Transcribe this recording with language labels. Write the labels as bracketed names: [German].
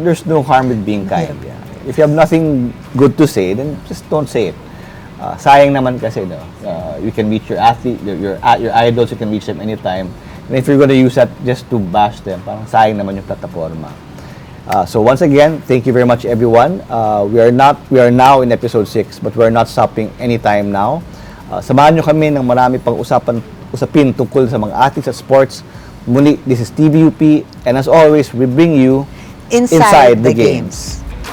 [English] There's no harm with being kind. Yeah. If you have nothing good to say, then just don't say it. [Filipino] Sayang naman kasi, no? [English] You can reach your athlete, your idols, you can reach them anytime. And if you're going to use that just to bash them, [Filipino] parang sayang naman yung plataforma. [English] So once again, thank you very much, everyone. We are now in episode 6, but we're not stopping anytime now. [Filipino] Samahan nyo kami ng marami pang usapin tungkol sa mga athletes at sports. [English] Muli, this is TVUP, and as always, we bring you Inside the Games.